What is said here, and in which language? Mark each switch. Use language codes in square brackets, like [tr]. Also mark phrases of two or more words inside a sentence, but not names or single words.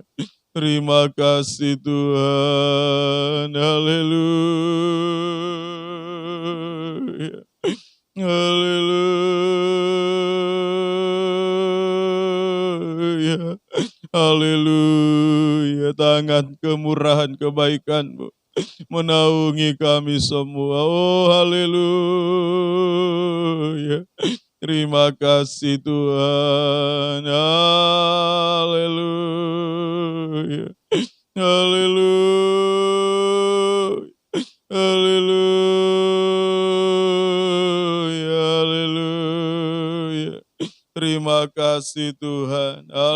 [id] Terima kasih Tuhan. Haleluya. Haleluya. Haleluya. Tangan kemurahan kebaikan-Mu menaungi kami semua. Oh haleluya. Terima kasih Tuhan. Haleluya. Haleluya. Haleluya. Haleluya. Terima kasih Tuhan.